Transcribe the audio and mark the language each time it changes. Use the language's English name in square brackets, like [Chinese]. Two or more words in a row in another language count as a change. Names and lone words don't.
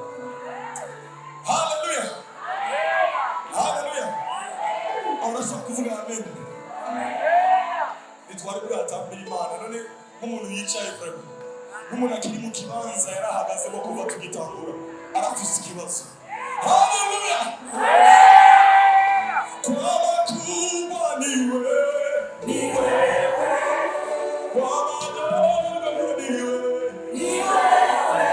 [Rundi] Hallelujah. Hallelujah. Urashaka kuvuga amen? Nitwari bwatambira Imana none nk'umuntu yicaye kure nk'umuntu akiri mu kibanza yarahagazemo kuva tugitangura arafise ikibazo. Hallelujah. [Swahili] Kwa makubwa ni wewe, ni wewe. Kwa madogo ni wewe, ni wewe.